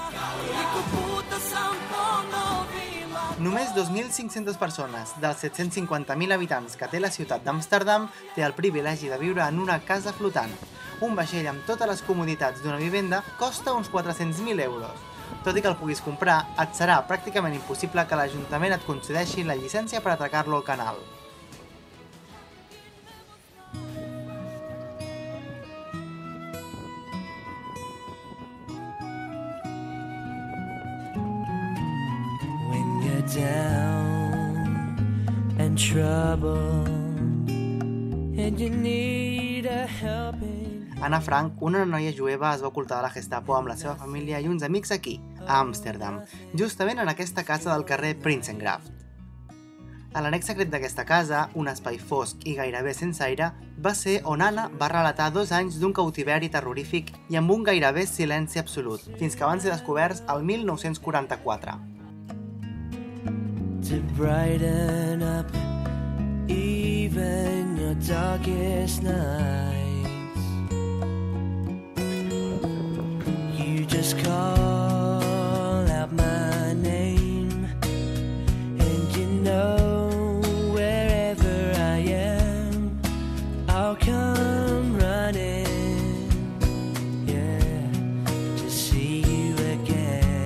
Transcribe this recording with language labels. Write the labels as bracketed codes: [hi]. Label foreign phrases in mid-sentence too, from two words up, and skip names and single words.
[ca] Només 2.500 persones, dels 750.000 habitants que té la ciutat d'Amsterdam, té el privilegi de viure en una casa flotant. Un vaixell amb totes les comoditats d'una vivenda costa uns 400.000 euros. Tot i que el puguis comprar, et serà pràcticament impossible que l'Ajuntament et concedeixi la llicència per atracar-lo al canal. [en] Down and trouble and you need a helping. [ca] Anna Frank, una noia jueva, es va ocultar de la Gestapo amb la seva família i uns amics aquí, a Amsterdam, justament en aquesta casa del carrer Prinsengracht. A l'annex secret d'aquesta casa, un espai fosc i gairebé sense aire, va ser on Anna va relatar 2 anys d'un cautiveri terrorífic i amb un gairebé silenci absolut, fins que van ser descoberts el 1944. [en] To brighten up even your darkest nights, you just call out my name, and you know wherever I am, I'll come running, yeah, to see you again.